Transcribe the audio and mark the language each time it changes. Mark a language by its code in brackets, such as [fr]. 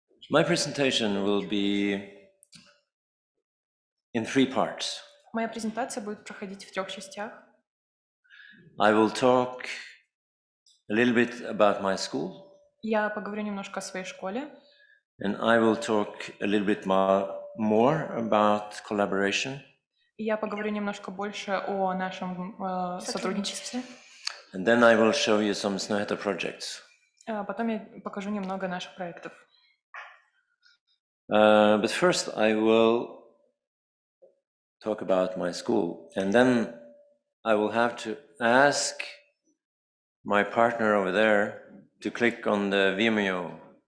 [en] My presentation will be in 3 parts. [ru] Моя презентация будет проходить в 3 частях. [en] I will talk a little bit about my school. [ru] Я поговорю немножко о своей школе. [en] And I will talk a little bit more about collaboration. [ru] И я поговорю немножко больше о нашем сотрудничестве. [en] And then I will show you some Snøhetta projects. [ru] Потом я покажу немного наших проектов. [en] But first I will talk about my school, and then I will have to ask my partner over there to click on the Vimeo.